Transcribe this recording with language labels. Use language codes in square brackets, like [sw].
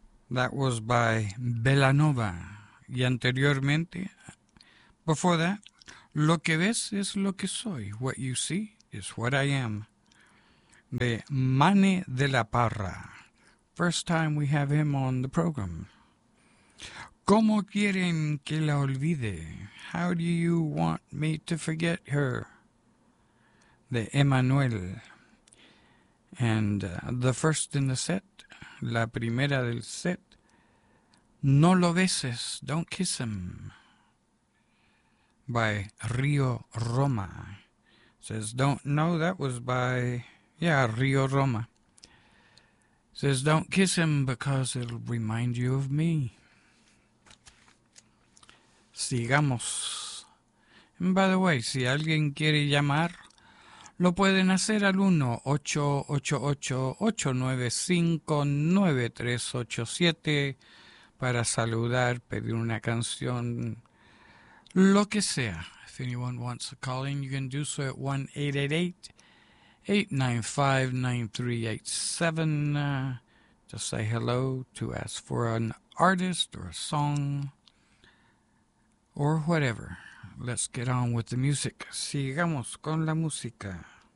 [en] That was by Belanova. [es] Y anteriormente, [en] before that, Lo que ves es lo que soy. What you see is what I am. De Mane de la Parra. First time we have him on the program. [es] ¿Cómo quieren que la olvide? [en] How do you want me to forget her? De Emmanuel. And the first in the set, [es] la primera del set, [en] No lo beses, don't kiss him. By Río Roma. Says, don't know, that was by, yeah, Río Roma. Says, don't kiss him because it'll remind you of me. [es] Sigamos. [en] And by the way, [es] si alguien quiere llamar, lo pueden hacer al 1-888-895-9387 para saludar, pedir una canción, lo que sea. [en] If anyone wants a call in, you can do so at 1-888-895-9387. Just say hello to ask for an artist or a song or whatever. Let's get on with the music. [es] Sigamos con la música.